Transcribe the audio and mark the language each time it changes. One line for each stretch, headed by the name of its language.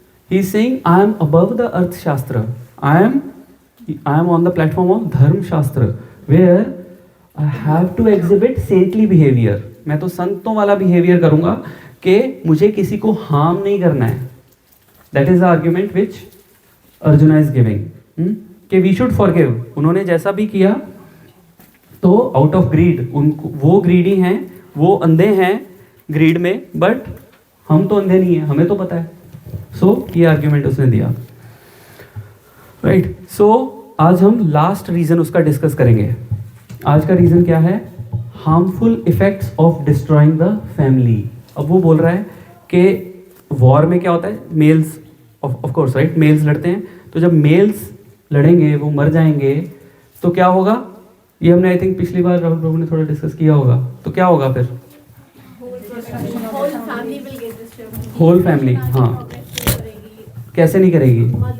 English: He is saying, I am above the Arth Shastra. I am on the platform of Dharm Shastra, where I have to exhibit saintly behavior.
Hindi: मैं तो संतों वाला behavior करूँगा कि मुझे किसी को harm नहीं करना है.
English: That is the argument which Arjuna is giving. कि we should forgive.
Hindi: उन्होंने जैसा भी किया तो out of greed, उनको वो greedy हैं, वो अंधे हैं greed में, but हम तो अंधे नहीं हैं, हमें तो पता है. So ये argument उसने दिया. Right. So आज हम last reason उसका discuss करेंगे. आज का reason क्या है?
English: Harmful effects of destroying the family.
Hindi: अब वो बोल रहा है कि वॉर में क्या होता है, mails of course right, mails लड़ते हैं, तो जब मेल्स लड़ेंगे वो मर जाएंगे तो क्या होगा, ये हमने आई थिंक पिछली बार राहुल प्रभु ने थोड़ा डिस्कस किया होगा, तो क्या होगा फिर होल फैमिली, हाँ कैसे नहीं करेगी,